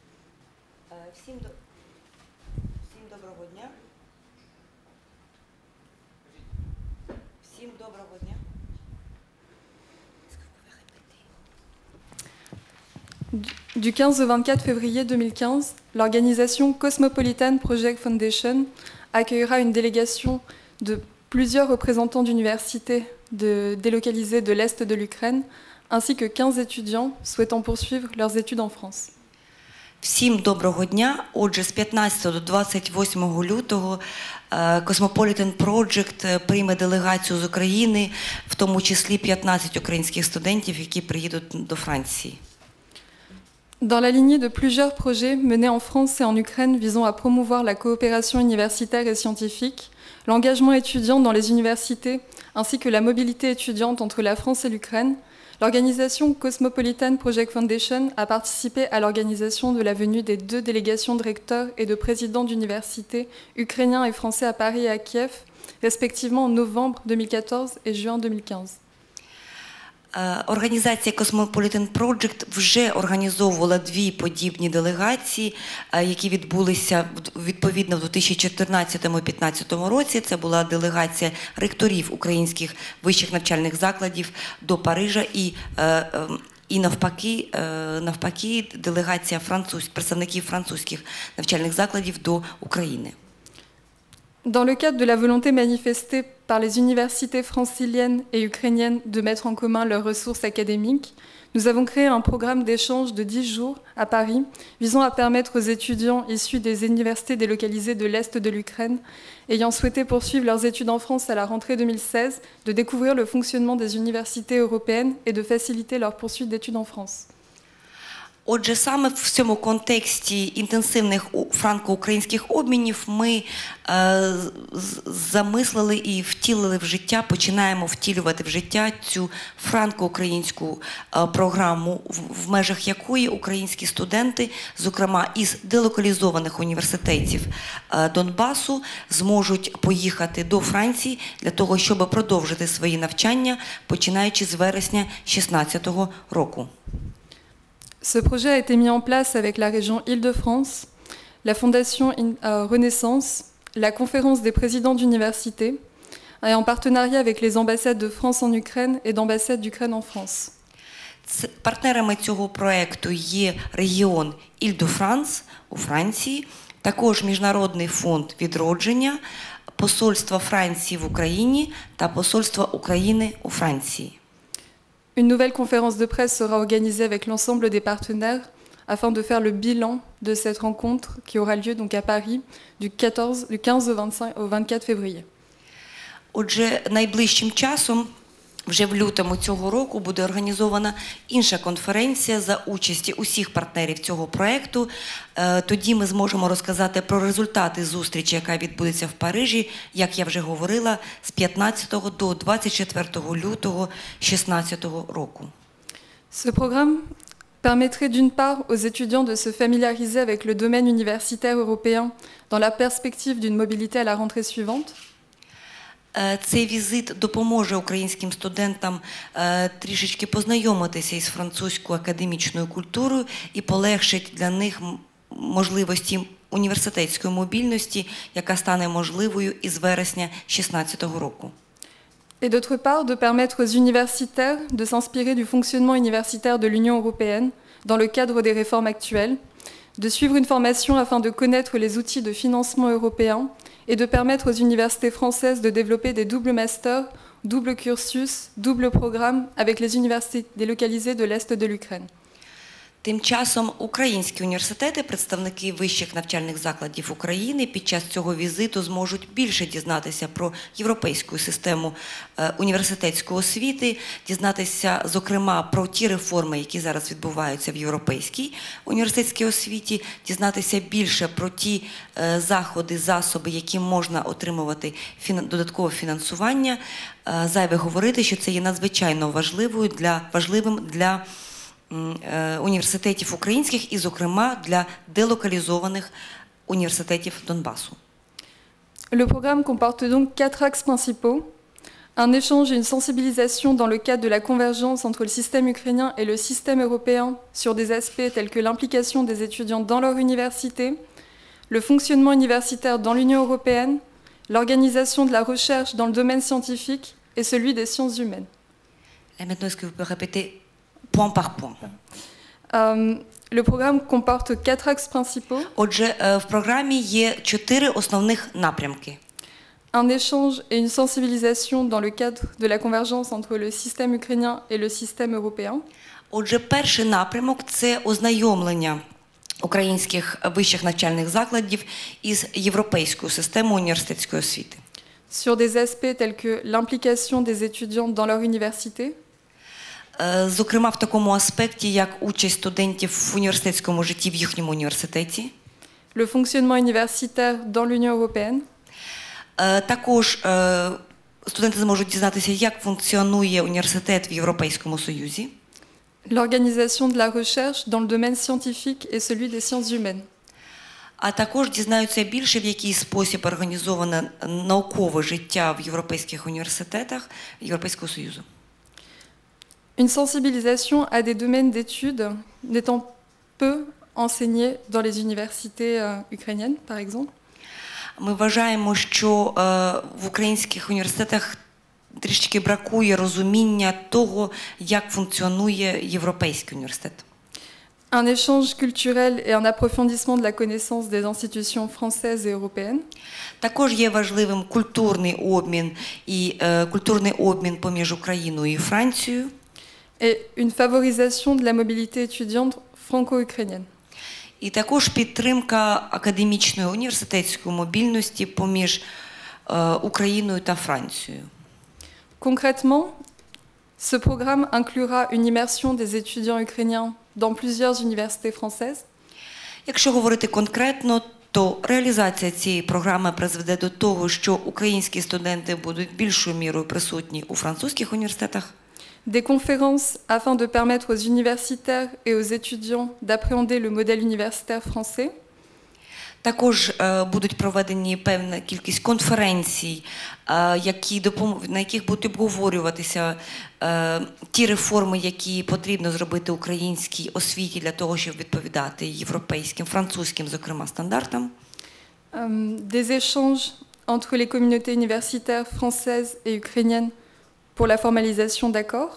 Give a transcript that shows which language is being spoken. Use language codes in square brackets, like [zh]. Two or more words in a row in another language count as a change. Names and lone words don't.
[fr] Du 15 au 24 février 2015, l'organisation Cosmopolitan Project Foundation accueillera une délégation de plusieurs représentants d'universités délocalisées de l'Est de l'Ukraine, ainsi que 15 étudiants souhaitant poursuivre leurs études en France. [uk] Всім доброго дня. Отже, з 15 до 28 лютого Cosmopolitan Project прийме делегацію з України, в тому числі 15 українських студентів, які приїдуть до Франції. [fr] Dans la lignée de plusieurs projets menés en France et en Ukraine visant à promouvoir la coopération universitaire et scientifique, l'engagement étudiant dans les universités ainsi que la mobilité étudiante entre la France et l'Ukraine, l'organisation Cosmopolitan Project Foundation a participé à l'organisation de la venue des 2 délégations de recteurs et de présidents d'universités ukrainiens et français à Paris et à Kiev, respectivement en novembre 2014 et juin 2015. [uk] Організація Cosmopolitan Project вже організовувала 2 подібні делегації, які відбулися відповідно в 2014-2015 році. Це була делегація ректорів українських вищих навчальних закладів до Парижа і навпаки делегація представників французьких навчальних закладів до України. [fr] Dans le cadre de la volonté manifestée par les universités franciliennes et ukrainiennes de mettre en commun leurs ressources académiques, nous avons créé un programme d'échange de 10 jours à Paris visant à permettre aux étudiants issus des universités délocalisées de l'Est de l'Ukraine ayant souhaité poursuivre leurs études en France à la rentrée 2016 de découvrir le fonctionnement des universités européennes et de faciliter leur poursuite d'études en France. [uk] Отже, саме в цьому контексті інтенсивних франко-українських обмінів ми замислили і втілили в життя, починаємо втілювати в життя цю франко-українську програму, в межах якої українські студенти, зокрема із делокалізованих університетів Донбасу, зможуть поїхати до Франції для того, щоб продовжити свої навчання, починаючи з вересня 2016 року. [fr] Ce projet a été mis en place avec la région Île-de-France, la Fondation Renaissance, la Conférence des présidents d'université, et en partenariat avec les ambassades de France en Ukraine et d'ambassades d'Ukraine en France. [uk] Партнерами цього проєкту є регіон Île-de-France у Франції, також Міжнародний фонд відродження, Посольство Франції в Україні та Посольство України у Франції. [fr] Une nouvelle conférence de presse sera organisée avec l'ensemble des partenaires afin de faire le bilan de cette rencontre qui aura lieu donc à Paris du 15 au 24 février. [uk] Отже, найближчим часом, вже в лютому цього року, буде організована інша конференція за участі усіх партнерів цього проєкту. Тоді ми зможемо розказати про результати зустрічі, яка відбудеться в Парижі, як я вже говорила, з 15 до 24 лютого 2016 року. [fr] Ce programme permettrait d'une part aux étudiants de se familiariser avec le domaine universitaire européen dans la perspective d'une mobilité à la rentrée suivante. [uk] Цей візит допоможе українським студентам трішечки познайомитися із французькою академічною культурою і полегшить для них можливості університетської мобільності, яка стане можливою із вересня 2016 року. [fr] Et d'autre part, de permettre aux universitaires de s'inspirer du fonctionnement universitaire de l'Union européenne dans le cadre des réformes actuelles, de suivre une formation afin de connaître les outils de financement européens et de permettre aux universités françaises de développer des doubles masters, double cursus, double programme avec les universités délocalisées de l'Est de l'Ukraine. [uk] Тим часом українські університети, представники вищих навчальних закладів України під час цього візиту зможуть більше дізнатися про європейську систему університетської освіти, дізнатися, зокрема, про ті реформи, які зараз відбуваються в європейській університетській освіті, дізнатися більше про ті заходи, засоби, які можна отримувати додаткове фінансування. Зайве говорити, що це є надзвичайно важливим для університетів українських і, зокрема, для делокалізованих університетів Донбасу. [fr] Le programme comporte donc 4 axes principaux. Un échange et une sensibilisation dans le cadre de la convergence entre le système ukrainien et le système européen sur des aspects tels que l'implication des étudiants dans leur université, le fonctionnement universitaire dans l'Union européenne, l'organisation de la recherche dans le domaine scientifique et celui des sciences humaines. Maintenant, est-ce que vous pouvez répéter point par point? Le programme comporte 4 axes principaux. [uk] Отже, в програмі є 4 основних напрямки. [fr] Un échange et une sensibilisation dans le cadre de la convergence entre le système ukrainien et le système européen. [uk] Отже, перший напрямок – це ознайомлення українських вищих навчальних закладів із європейською системою університетської освіти. [fr] Sur des aspects tels que l'implication des étudiants dans leur université, [uk] Зокрема, в такому аспекті, як участь студентів в університетському житті в їхньому університеті. [fr] le fonctionnement universitaire dans l'Union européenne, [uk] Також студенти зможуть дізнатися, як функціонує університет в Європейському Союзі. [fr] l'organisation de la recherche dans le domaine scientifique et celui des sciences humaines. [uk] А також дізнаються більше, в який спосіб організоване наукове життя в європейських університетах Європейського Союзу. [fr] Une sensibilisation à des domaines d'études n'étant peu enseignés dans les universités ukrainiennes, par exemple. [uk] Ми вважаємо, що в українських університетах трішки бракує розуміння того, як функціонує європейський університет. [fr] Un échange culturel et un approfondissement de la connaissance des institutions françaises et européennes. [uk] Також є важливим культурний обмін поміж Україною і Францією. [fr] Et une favorisation de la mobilité étudiante franco-ukrainienne. [uk] І також підтримка академічної університетської мобільності поміж Україною та Францією. [fr] Concrètement, ce programme inclura une immersion des étudiants ukrainiens dans plusieurs universités françaises, [uk] Якщо говорити конкретно, то реалізація цієї програми призведе до того, що українські студенти будуть більшою мірою присутні у французьких університетах. [fr] des conférences afin de permettre aux universitaires et aux étudiants d'appréhender le modèle universitaire français, [uk] Також будуть проведені певна кількість конференцій, на яких будуть обговорюватися ті реформи, які потрібно зробити українській освіті для того, щоб відповідати європейським, французьким, зокрема, стандартам. [fr] des échanges entre les communautés universitaires françaises et ukrainiennes pour la formalisation d'accords,